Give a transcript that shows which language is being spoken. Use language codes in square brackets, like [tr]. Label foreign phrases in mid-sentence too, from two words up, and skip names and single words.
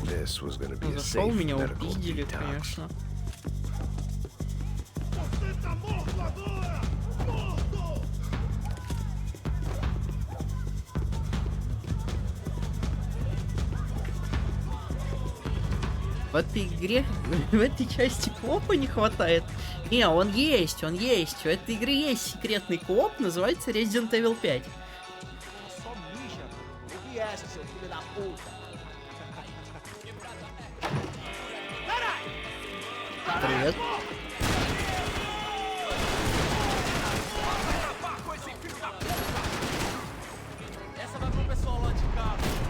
[en] this was going to be a [ru] Зашел, [en] safe [ru] меня [en] medical [ru] упиздили, [en] detox. [ru] конечно. В этой игре, в этой части копа не хватает. Не, он есть, он есть. В этой игре есть секретный коп, называется Resident Evil 5. Привет. [pt] Essa vai pro pessoal lá de casa.